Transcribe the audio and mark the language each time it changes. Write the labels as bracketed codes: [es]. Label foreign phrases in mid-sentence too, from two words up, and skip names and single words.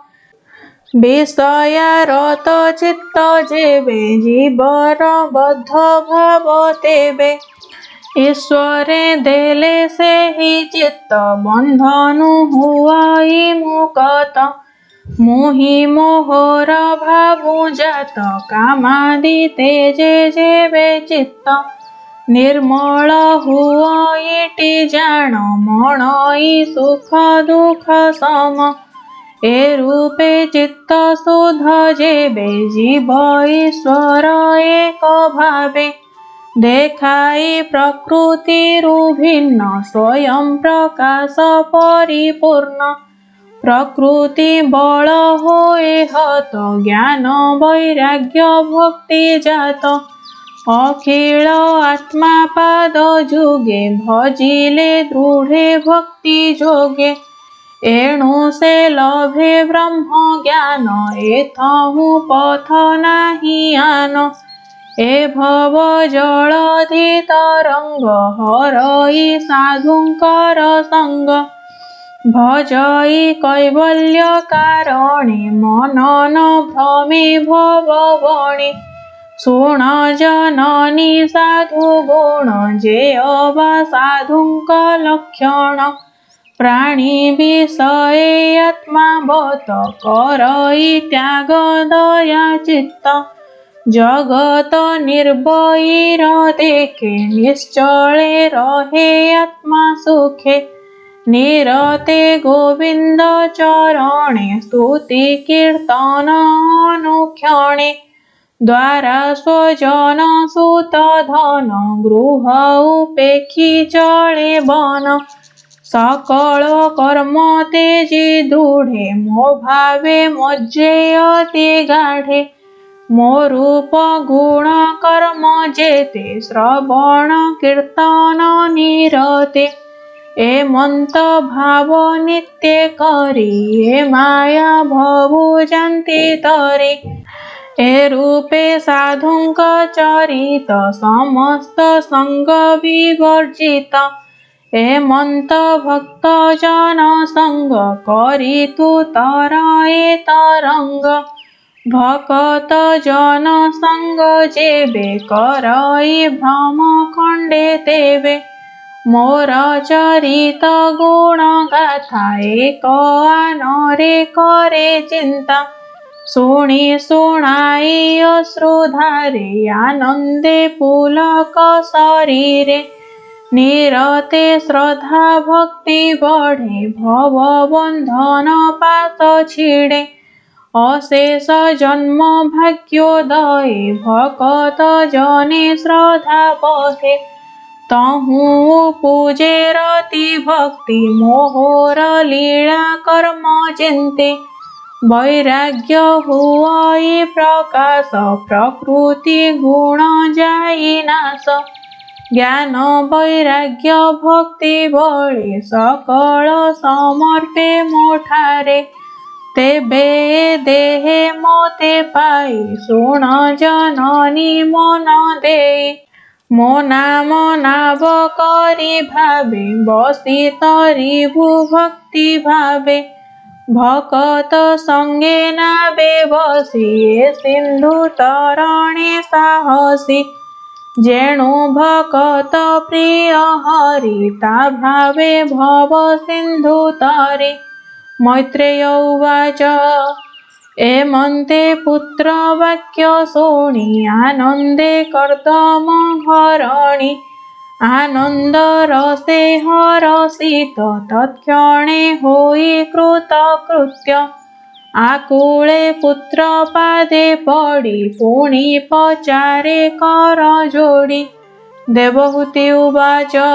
[or] ବିଷୟାରତ ଚିତ୍ତ ଯେବେ ଜୀବର ବଦ୍ଧ ଭାବ ତେବେ ଈଶ୍ୱରେ ଦେଲେ ସେ ହି ଚିତ୍ତ ବନ୍ଧନୁ ହୁଅଇ ମୁକତ ମୋହି ମୋହର ଭାବୁ ଜାତ କାମାଦି ତେଜେ ଯେବେ ଚିତ୍ତ ନିର୍ମଳ ହୁଅଇଟି ଜାଣ ମଣଇ ସୁଖ ଦୁଃଖ ସମ ଏ ରୂପେ ଚିତ୍ତ ଶୁଦ୍ଧ ଯେବେ ଜୀବ ଈଶ୍ୱର ଏକ ଭାବେ ଦେଖାଇ ପ୍ରକୃତିରୁ ଭିନ୍ନ ସ୍ୱୟଂ ପ୍ରକାଶ ପରିପୂର୍ଣ୍ଣ ପ୍ରକୃତି ବଳ ହୋଏ ହତ ଜ୍ଞାନ ବୈରାଗ୍ୟ ଭକ୍ତି ଜାତ ଅଖିଳ ଆତ୍ମା ପାଦ ଯୁଗେ ଭଜିଲେ ଦୃଢ଼େ ଭକ୍ତି ଯୋଗେ ଏଣୁ ସେ ଲଭେ ବ୍ରହ୍ମ ଜ୍ଞାନ ଏଥହୁ ପଥ ନାହିଁ ଆନ ଏ ଭବ ଜଳଧି ତରଙ୍ଗ ହରଇ ସାଧୁଙ୍କର ସଙ୍ଗ ଭଜଇ କୈବଲ୍ୟ କାରଣେ ମନନ ଭ୍ରମେ ଭବବଣେ ଶୁଣ ଜନନୀ ସାଧୁ ଗୁଣ ଯେ ଅବା ସାଧୁଙ୍କ ଲକ୍ଷଣ ପ୍ରାଣୀ ବିଷୟେ ଆତ୍ମା ବତ କରଇ ତ୍ୟାଗ ଦୟା ଚିତ୍ତ ଜଗତ ନିର୍ଭୟୀର ଦେଖେ ନିଶ୍ଚଳେ ରହେ ଆତ୍ମା ସୁଖେ ନିରତେ ଗୋବିନ୍ଦ ଚରଣେ ସ୍ତୁତି କୀର୍ତ୍ତନ ଅନୁକ୍ଷଣେ ଦ୍ୱାରା ସ୍ୱଜନ ସୁତ ଧନ ଗୃହ ଉପେକ୍ଷି ଚଳେ ବନ ସକଳ କର୍ମ ତେଜି ଦୃଢ଼େ ମୋ ଭାବେ ମଜ୍ଜେ ଅତି ଗାଢ଼େ ମୋ ରୂପ ଗୁଣ କର୍ମ ଯେତେ ଶ୍ରବଣ କୀର୍ତ୍ତନ ନିରତେ ଏମନ୍ତ ଭାବ ନିତ୍ୟ କରି ଏ ମାୟା ଭବୁ ଜନ୍ତି ତରି ଏ ରୂପେ ସାଧୁଙ୍କ ଚରିତ ସମସ୍ତ ସଙ୍ଗ ବିବର୍ଜିତ ଏମନ୍ତ ଭକ୍ତ ଜନ ସଙ୍ଗ କରି ତୁ ତରଏ ତରଙ୍ଗ ଭକତ ଜନ ସଙ୍ଗ ଯେବେ କରଇ ଭ୍ରମ ଖଣ୍ଡେ ତେବେ ମୋର ଚରିତ ଗୁଣ ଗାଥା ଏକ ଆନରେ କରେ ଚିନ୍ତା ଶୁଣି ଶୁଣାଇ ଅଶ୍ରୁଧାରେ ଆନନ୍ଦେ ପୁଲକ ଶରୀରେ ନିରତେ ଶ୍ରଦ୍ଧା ଭକ୍ତି ବଢ଼େ ଭବ ବନ୍ଧନ ପାତ ଛିଡ଼େ ଅଶେଷ ଜନ୍ମ ଭାଗ୍ୟୋଦୟେ ଭକତ ଜନେ ଶ୍ରଦ୍ଧା ବହେ ତହୁ ପୂଜେ ରତି ଭକ୍ତି ମୋହର ଲୀଳା କର୍ମ ଚିନ୍ତେ ବୈରାଗ୍ୟ ହୁଇ ପ୍ରକାଶ ପ୍ରକୃତି ଗୁଣ ଯାଇ ନାଶ ଜ୍ଞାନ ବୈରାଗ୍ୟ ଭକ୍ତି ବଳେ ସକଳ ସମର୍ପେ ମୋଠାରେ ତେବେ ଦେହେ ମୋତେ ପାଇ ଶୁଣ ଜନନୀ ମନ ଦେଇ ମୋ ନାମ ନାଆ କରି ଭାବେ ବସି ତରି ଭକ୍ତି ଭାବେ ଭକତ ସଙ୍ଗେ ନାବେ ବସି ସିନ୍ଧୁ ତରଣେ ସାହସୀ ଯେଣୁ ଭକତ ପ୍ରିୟ ହରି ତା ଭାବେ ଭବ ସିନ୍ଧୁ ତରି ମୈତ୍ରେୟ ଉବାଚ ଏମନ୍ତେ ପୁତ୍ର ବାକ୍ୟ ଶୁଣି ଆନନ୍ଦେ କର୍ଦ୍ଦମ ଘରଣୀ ଆନନ୍ଦ ରସେ ହରଷିତ ତତ୍କ୍ଷଣେ ହୋଇ କୃତକୃତ୍ୟ ଆକୁଳେ ପୁତ୍ର ପାଦେ ପଡ଼ି ପୁଣି ପଚାରେ କର ଯୋଡ଼ି ଦେବହୂତି ଉବାଚ